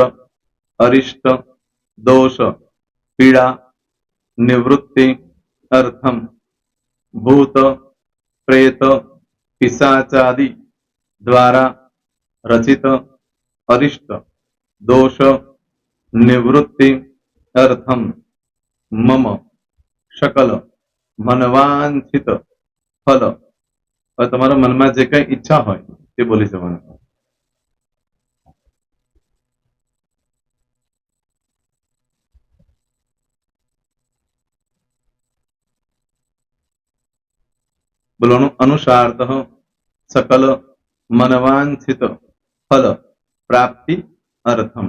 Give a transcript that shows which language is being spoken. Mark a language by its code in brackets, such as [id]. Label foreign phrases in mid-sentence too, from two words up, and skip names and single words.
[sa] अरिष्ट, दोष, पीड़ा, निवृत्ति, अर्थम, भूत, प्रेत, पिशाचादि द्वारा रचित अरिष्ट, दोष, निवृत्ति, अर्थम, मम, सकल मनवांछित फल. [gu] તમારા મનમાં જે કઈ ઈચ્છા હોય તે બોલી જવાનું. [sa] બોલવાનું अनुसारतः सकल मनवांछित फल प्राप्ति अर्थम.